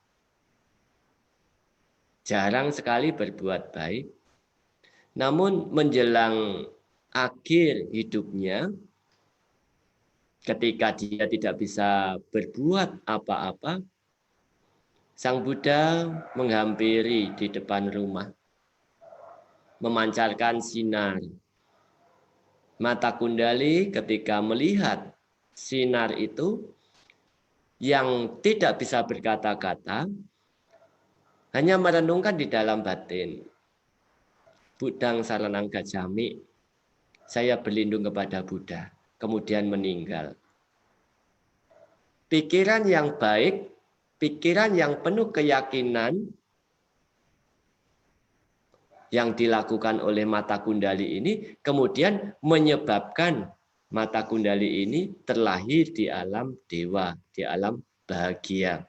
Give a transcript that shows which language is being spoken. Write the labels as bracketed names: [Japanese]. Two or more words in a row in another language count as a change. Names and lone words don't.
[Indonesian] jarang sekali berbuat baik, namun menjelang akhir hidupnya, ketika dia tidak bisa berbuat apa-apa, Sang Buddha menghampiri di depan rumah, memancarkan sinar. Mata Kundali ketika melihat sinar itu, yang tidak bisa berkata-kata, hanya merenungkan di dalam batin. [Pali] Buddhang saranang gacchami, [Indonesian] saya berlindung kepada Buddha, kemudian meninggal. Pikiran yang baik, pikiran yang penuh keyakinan yang dilakukan oleh Mata Kundali ini kemudian menyebabkan Mata Kundali ini terlahir di alam dewa, di alam bahagia.